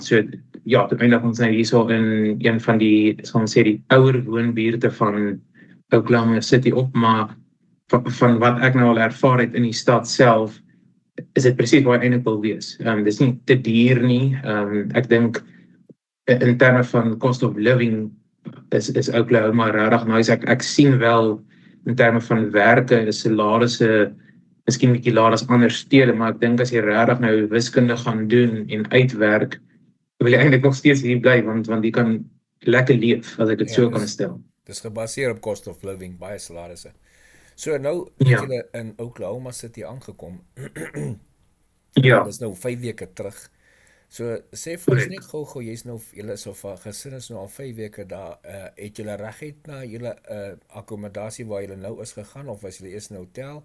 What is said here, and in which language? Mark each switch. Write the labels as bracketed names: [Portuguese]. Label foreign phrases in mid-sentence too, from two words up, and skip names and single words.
[Afrikaans] So ja, toe eindig ons nou hierso in een van die, sal ons sê, die ouer woonbuurte van Oklahoma City op, maar van wat ek nou al ervaar het in die stad self, is dit presies waar hy eintlik wil wees. Dis nie te duur nie. Ek dink in terme van [English] cost of living [Afrikaans] is Oklahoma regtig nice. Ek sien wel in terme van werke, is salarisse miskien bietjie laer as ander stede, maar ek dink as jy regtig nou wiskunde gaan doen en uitwerk, wil jy eintlik nog steeds hier bly, want jy kan lekker leef, as ek dit so kan stel. Dis gebaseer op [English] cost of living, [Afrikaans] baie salarisse. So nou het julle in Oklahoma City aangekom. Ja. Dis nou 5 weke terug. So sê vir ons net gou, julle is of gesin is nou al 5 weke daar. Het julle reguit na julle akkommodasie waar julle nou is gegaan, of was julle eers in 'n hotel?